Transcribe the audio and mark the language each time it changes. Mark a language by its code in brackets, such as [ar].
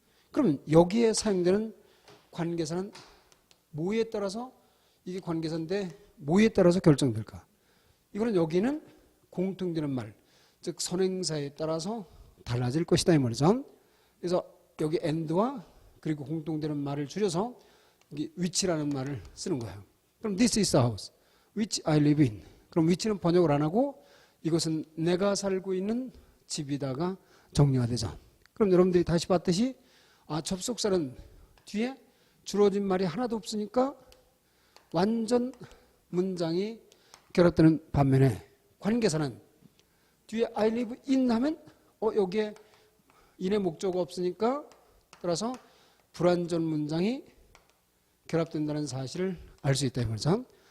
[ko] 그러면 여기에 사용되는 관계사는 뭐에 따라서 이게 관계사인데 뭐에 따라서 결정될까? 이거는 여기는 공통되는 말, 즉 선행사에 따라서 달라질 것이다 이 말이죠. 그래서 여기 and와 그리고 공통되는 말을 줄여서 여기 which라는 말을 쓰는 거예요. 그럼 [en] this is the house which I live in. [ko] 그럼 which는 번역을 안 하고 이것은 내가 살고 있는 집이다가 정리가 되죠. 그럼 여러분들이 다시 봤듯이 접속사는 뒤에 줄어든 말이 하나도 없으니까 완전 문장이 결합되는 반면에 관계사는 뒤에 [en] I live in [ko] 하면 여기에 in의 목적어가 없으니까 따라서 불완전 문장이 결합된다는 사실을 알 수 있다 이 말이죠.